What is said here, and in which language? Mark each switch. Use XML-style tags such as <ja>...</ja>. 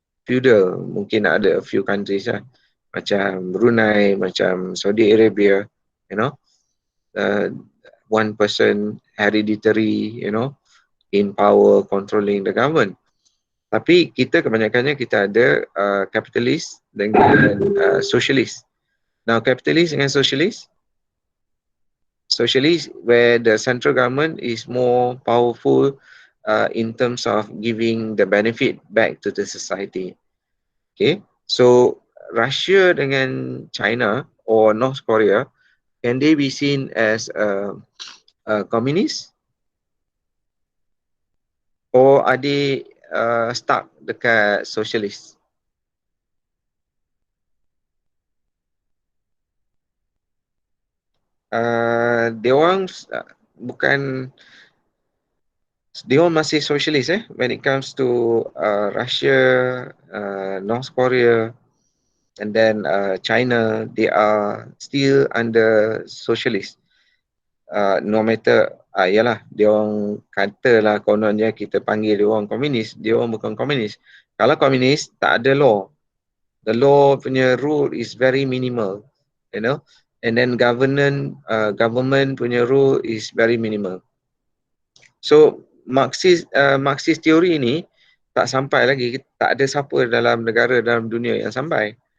<en>Feudal</en> <ms>mungkin ada</ms> <en>a few countries lah, macam Brunei, macam Saudi Arabia, you know, one person hereditary, you know, in power controlling the government.</en> <ms>Tapi kita kebanyakannya kita ada kapitalis dengan socialist.</ms> <en>Now kapitalis dengan socialist where the central government is more powerful in terms of giving the benefit back to the society. Okay, so Russia dengan China or North Korea, can they be seen as communist, or are they stuck dekat socialist?</en> <ms>Dia orang bukan, dia orang masih socialist</ms> <en>when it comes to</en> <ms>Russia, North Korea and then China.</ms> <en>They are still under socialist.</en> <ms>No matter yalah, dia orang katalah kononnya kita panggil dia orang komunis, dia orang bukan komunis. Kalau komunis tak ada law.</ms> <en>The law punya rule is very minimal, you know. And then government punya rule is very minimal.</en> <ms>So Marxist teori ni tak sampai lagi, tak ada siapa dalam negara dalam dunia yang sampai.</ms>